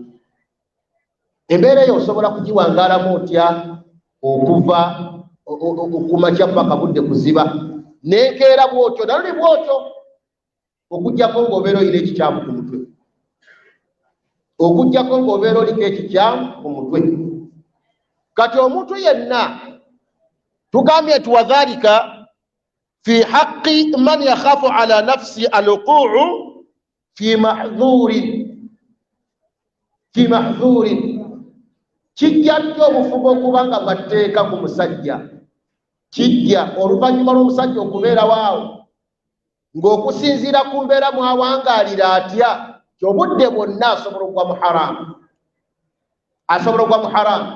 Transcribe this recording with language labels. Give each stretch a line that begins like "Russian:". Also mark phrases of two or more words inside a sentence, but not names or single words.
Ganda: Embeera eyo osobola kugiwangaalamu otya okuva okumakya paka budde kuziba n'enkeera bw'otyo naluli bw'otyo okuggyako ng'obeera olina ekikyamu ku mutwe, okuggyako ng'obeera oliko ekikyamu ku mutwe. Kati omuntu yenna tugambye nti
Arabic: وذلك في حق من يخاف على نفسه الوقوع في
Ganda: mahdhurin, kijja nnyo obufuba okubanga mateeka ku musajja, kijja oluvannyuma lw'omusajja okubeerawo awo ng'okusinziira ku mbeera mwawangaalira atya kyobudde bwonna asobola okugwa mu haramu, asobola okugwa mu haramu.